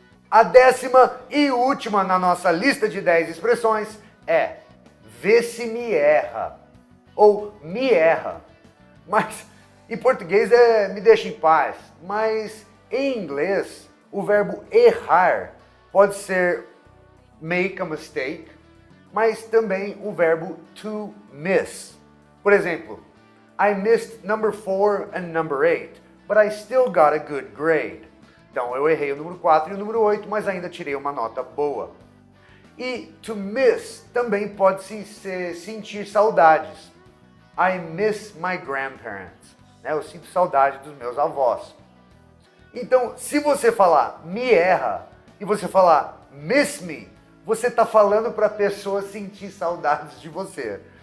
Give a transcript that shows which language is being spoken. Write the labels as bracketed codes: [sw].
[pt] A 10ª e última na nossa lista de 10 expressões é vê se me erra ou me erra. Mas em português é me deixa em paz, mas em inglês o verbo errar pode ser [en] make a mistake, [pt] mas também o verbo to miss. [en] Por exemplo, I missed number 4 and number 8, but I still got a good grade. [pt] Então eu errei o número 4 e o número 8, mas ainda tirei uma nota boa. E to miss também pode se sentir saudades. [en] I miss my grandparents. [pt] Eu sinto saudade dos meus avós. Então, se você falar me erra e você falar miss me, você está falando para a pessoa sentir saudades de você.